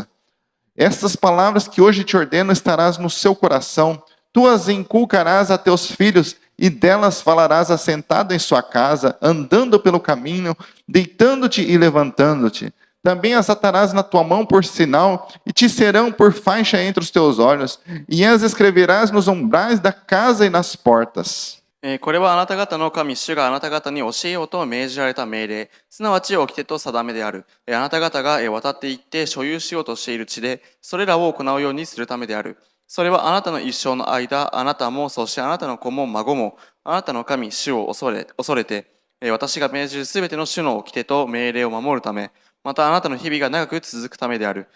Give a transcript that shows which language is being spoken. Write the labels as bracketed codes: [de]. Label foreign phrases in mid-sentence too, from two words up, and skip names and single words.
[pt] Estas palavras que hoje te ordeno estarás no seu coração, tu as inculcarás a teus filhos, e delas falarás assentado em sua casa, andando pelo caminho, deitando-te e levantando-te. Também as atarás na tua mão por sinal, e te serão por faixa entre os teus olhos, e as escreverás nos umbrais da casa e nas portas. [ja] これはあなた方の神主があなた方に教えようと命じられた命令、すなわち掟と定めである。あなた方が渡って行って所有しようとしている地で、それらを行うようにするためである。それはあなたの一生の間、あなたも、そしてあなたの子も孫も、あなたの神主を恐れて、私が命じるすべての主の掟と命令を守るため、またあなたの日々が長く続くためである。